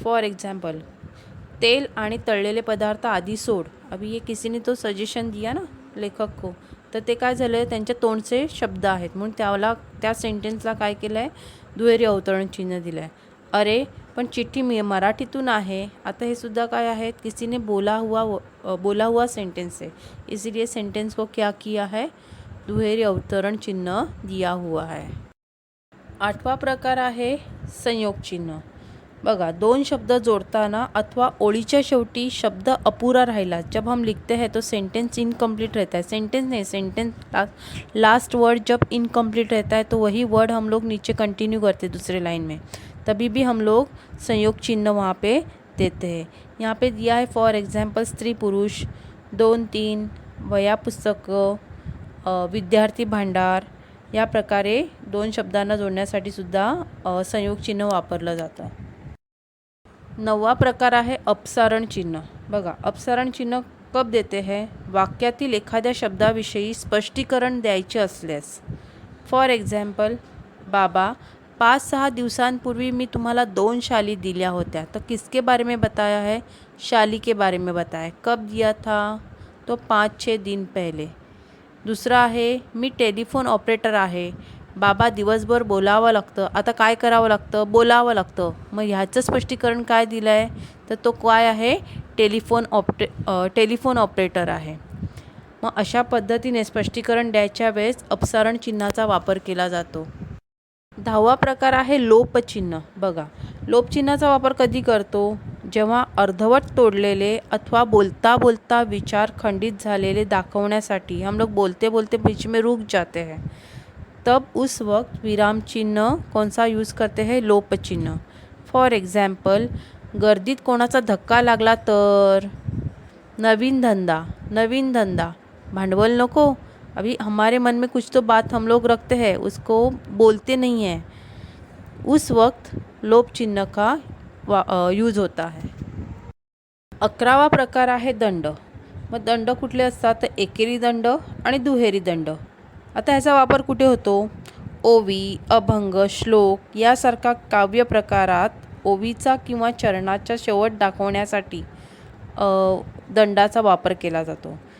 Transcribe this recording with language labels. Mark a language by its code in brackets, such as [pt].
[mr] For example, तेल आणि तळलेले पदार्थ आधी सोड. [hi] अभी ये किसी ने तो सजेशन दिया ना लेखक को, [mr] तर ते काय झालं? त्यांच्या तोंडचे शब्द आहेत म्हणून त्या सेंटेन्सला काय केलं आहे? दुहेरी अवतरण चिन्ह दिलं आहे. अरे पण चिठ्ठी मराठीतून आहे. आता हे सुद्धा काय आहेत? [hi] किसी ने बोला हुआ सेंटेन्स है, इसीलिए सेंटेन्स को क्या किया है? दुहेरी अवतरण चिन्ह दिया हुआ है. [mr] आठवा प्रकार आहे संयोग चिन्ह. बघा, दोन शब्द जोड़ताना अथवा ओळीच्या शेवटी शब्द अपूरा राहिला, [hi] जब हम लिखते हैं तो सेंटेंस इनकम्प्लीट रहता है. सेंटेंस नहीं, सेंटेंस लास्ट वर्ड जब इनकम्प्लीट रहता है तो वही वर्ड हम लोग नीचे कंटिन्यू करते दूसरे लाइन में, तभी भी हम लोग संयोग चिन्ह वहाँ पे देते हैं. यहाँ पे दिया है फॉर एग्जाम्पल स्त्री पुरुष, 2-3, वया पुस्तकं, विद्यार्थी भांडार. [mr] या प्रकारे दोन शब्दांना जोडण्यासाठी सुद्धा संयोग चिन्ह वापरलं जातं. नववा प्रकार आहे अपसारण चिन्ह. [hi] बघा, अपसारण चिन्ह कब देते हैं? [mr] वाक्यातील एखाद्या शब्दाविषयी स्पष्टीकरण द्यायचे असल्यास. फॉर एक्झाम्पल, बाबा 5-6 दिवसांपूर्वी मी तुम्हाला 2 शाली दिल्या होत्या, [hi] तो किसके बारे में बताया है? शाली के बारे में बताया। कब दिया था? तो 5-6 दिन पहले। [mr] दुसरा आहे, मी टेलिफोन ऑपरेटर आहे, बाबा दिवसभर बोलावं लागतं, आता काय करावं लागतं? बोलावं लागतं। मग ह्याचं स्पष्टीकरण काय दिलं आहे? तर तो काय आहे? टेलिफोन ऑपरेटर आहे। मग अशा पद्धतीने स्पष्टीकरण द्यायच्या वेळेस अपसारण चिन्हाचा वापर केला जातो। 10वा प्रकार आहे लोपचिन्ह। बघा, लोपचिन्हाचा वापर कधी करतो? जेव्हा अर्धवट तोडलेले अथवा बोलता बोलता विचार खंडित झालेले दाखवण्यासाठी [hi] हम लोग बोलते बोलते बीच में रुक जाते हैं, तब उस वक्त विराम चिन्ह कौन सा यूज़ करते हैं? लोपचिन्ह। [mr] फॉर एग्जाम्पल, गर्दीत कोणाचा धक्का लागला तर? नवीन धंदा, भांडवल नको, [hi] अभी हमारे मन में कुछ तो बात हम लोग रखते हैं, उसको बोलते नहीं हैं, उस वक्त लोप चिन्ह का यूज होता है। [mr] 11वा प्रकार आहे दंड। मग दंड कुठले असतात? तर एकेरी दंड आणि दुहेरी दंड। आता ह्याचा वापर कुठे होतो? ओवी, अभंग, श्लोक यासारखा काव्य प्रकारात ओवीचा किंवा चरणाचा शेवट दाखवण्यासाठी दंडाचा वापर केला जातो।